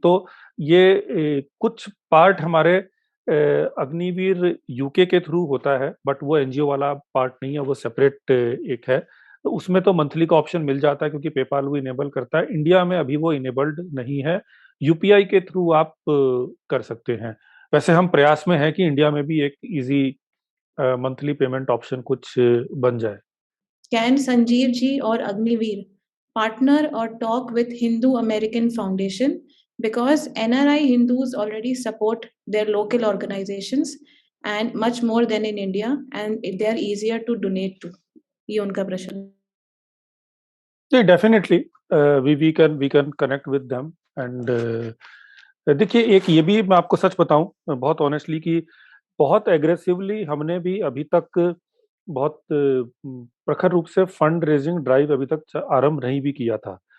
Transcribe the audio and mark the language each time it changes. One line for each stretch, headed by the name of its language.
Hindi: तो ये कुछ पार्ट हमारे अग्निवीर यूके के थ्रू होता है, बट वो एनजीओ वाला पार्ट नहीं है, वो सेपरेट एक है। तो उसमें तो मंथली का ऑप्शन मिल जाता है क्योंकि पेपाल वो इनेबल करता है। इंडिया में अभी वो इनेबल्ड नहीं है। यूपीआई के थ्रू आप कर सकते हैं। वैसे हम प्रयास में हैं कि इंडिया में भी एक इजी मंथली पेमेंट ऑप्शन कुछ बन जाए।
English: Can Sanjeev ji और Agniveer partner or talk with Hindu American Foundation because NRI Hindus already support their local organizations and much more than in India and they are easier to donate to.
Hindi: ये उनका प्रश्न है। जी,
English: definitely we can connect with them and
Hindi: देखिए एक ये भी मैं आपको सच बताऊं बहुत ऑनेस्टली कि बहुत एग्रेसिवली हमने भी अभी तक बहुत प्रखर रूप से फंड रेजिंग ड्राइव अभी तक आरंभ नहीं भी किया था।